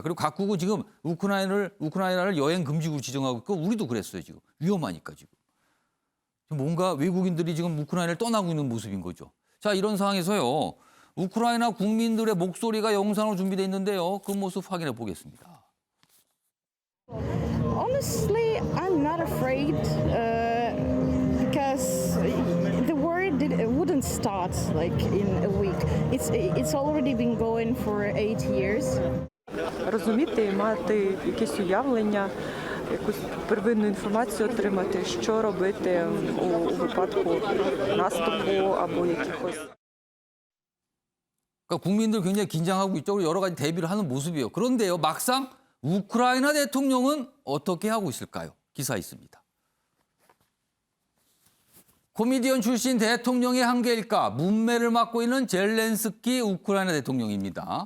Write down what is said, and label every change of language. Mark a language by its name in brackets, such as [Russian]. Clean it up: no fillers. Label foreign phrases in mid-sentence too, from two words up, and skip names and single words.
[Korean] 그리고 각국은 지금 우크라이나를 여행 금지국으로 지정하고 있고 우리도 그랬어요. 지금 위험하니까 지금. 뭔가 외국인들이 지금 우크라이나를 떠나고 있는 모습인 거죠. 자, 이런 상황에서요. 우크라이나 국민들의 목소리가 영상으로 준비되어 있는데요. 그 모습 확인해 보겠습니다. [English] Honestly, I'm not afraid because the war wouldn't start like in a week. It's already been going for 8 years. [Ukrainian] Розуміти і мати якесь уявлення, якусь первинну інформацію отримати, що робити у випадку наступу або якихось. [Korean] 그러니까 국민들 굉장히 긴장하고 있죠. 여러 가지 대비를 하는 모습이에요. 그런데요, 막상 우크라이나 대통령은 어떻게 하고 있을까요? 기사 있습니다. 코미디언 출신 대통령의 한계일까? 문매를 맡고 있는 젤렌스키 우크라이나 대통령입니다.